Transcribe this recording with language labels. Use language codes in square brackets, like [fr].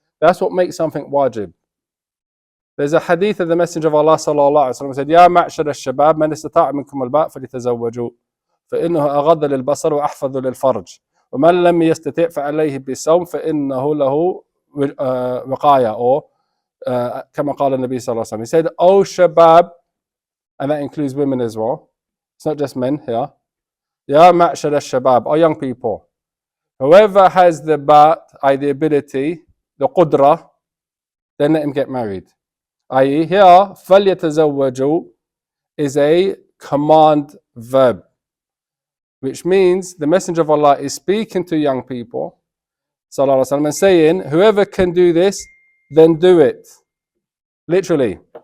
[en] That's what makes something wajib. There's a hadith of the Messenger of Allah [ar] sallallahu alaihi wasallam said, "Ya ma'shar al-shabab, man istata'a minkum al-ba' falyatazawwaju, فإنه أغض للبصر وأحفظ للفرج, ومن لم يستطع فعليه بالصوم فإنه له وقاية." Or كما قال النبي صلى الله عليه وسلم. [en] He said, "O shabab," and that includes women as well. It's not just men here. [ar] "Ya ma'shar al-shabab, [en] O young people, whoever has the the ability, the qudra, then let him get married." I.e., here, فَلْيَتَزَوَّجُوا is a command verb, which means the Messenger of Allah is speaking to young people, sallallahu alaihi wasallam, and saying, whoever can do this, then do it. Literally.